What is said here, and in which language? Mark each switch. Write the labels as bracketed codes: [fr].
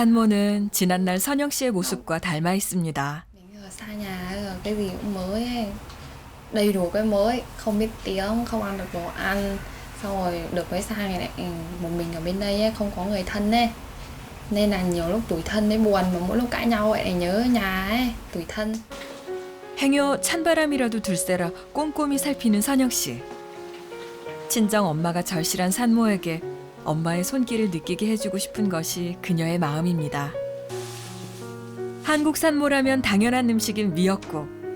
[ko] 산모는 지난날 선영 씨의 모습과 닮아 있습니다. [vi] Mình ở xa nhà rồi cái gì cũng mới ấy. Đầy đủ cái mới, không biết tiếng, không ăn được đồ ăn. Xong rồi được mới sang này lại một mình ở bên đây ấy, không có người thân ấy. Nên là nhiều lúc tủi thân ấy buồn mà mỗi lúc cãi nhau lại nhớ nhà ấy, tủi thân. [ko] 행여 찬바람이라도 들새라 꼼꼼히 살피는 선영 씨. 친정 엄마가 절실한 산모에게 엄마의 손길을 느끼게 해주고 싶은 것이 그녀의 마음입니다. 한국 산모라면 당연한 음식인 미역국.